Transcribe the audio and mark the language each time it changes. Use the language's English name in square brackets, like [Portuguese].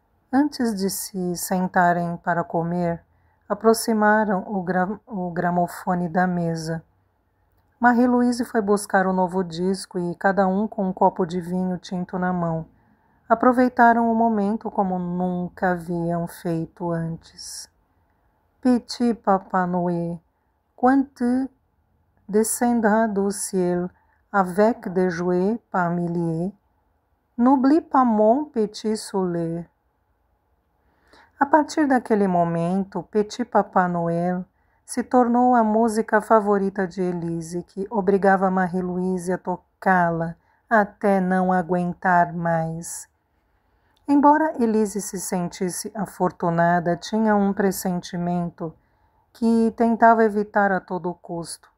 [Portuguese] Antes de se sentarem para comer, aproximaram o gramofone da mesa. Marie-Louise foi buscar o novo disco e, cada um com um copo de vinho tinto na mão, aproveitaram o momento como nunca haviam feito antes. [French] Petit Papa Noël, quand tu descendras du ciel avec des jouets par milliers, n'oublie pas mon petit soleil. [Portuguese] A partir daquele momento, Petit Papa Noël se tornou a música favorita de Elise, que obrigava Marie-Louise a tocá-la até não aguentar mais. Embora Elise se sentisse afortunada, tinha um pressentimento que tentava evitar a todo custo.